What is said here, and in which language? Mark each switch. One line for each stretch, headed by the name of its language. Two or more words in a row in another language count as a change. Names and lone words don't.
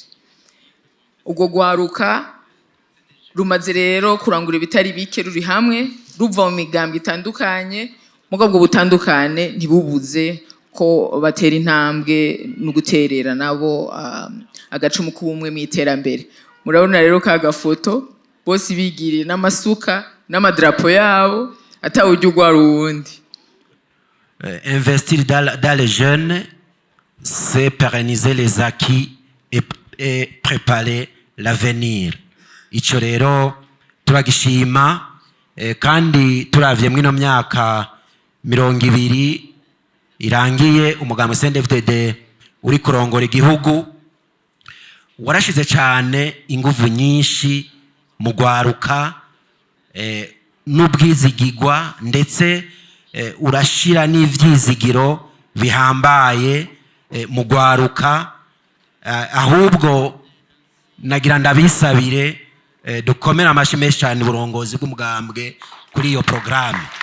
Rundi: Ubwo gwaruka rumaze rero kurangura ibitari bike ruri hamwe ruva mu migambwe itandukanye, mugabo ubwo butandukane ntibubuze ko batera intambwe no guterera nabo agacumu k'ubumwe mu iterambere. Murabona rero ka gafoto bose bigiriye n'amasuka n'amadrapo yabo atawujya ugwara uwundi.
French: Investir dans les jeunes, c'est pérenniser les acquis et préparer l'avenir.
Rundi: Ico rero turagishima kandi turavye mwino myaka 20 irangiye umugambi CNDD-FDD uri kurongora igihugu warashize cyane inguvu nyinshi mu gwaruka n'ubwizigirwa ndetse urashira n'ivyizigiro bihambaye mu gwaruka, ahubwo nagira ndabisabire dukomera amashi menshi cyane uburongozi bw'umugambwe kuri iyo programme.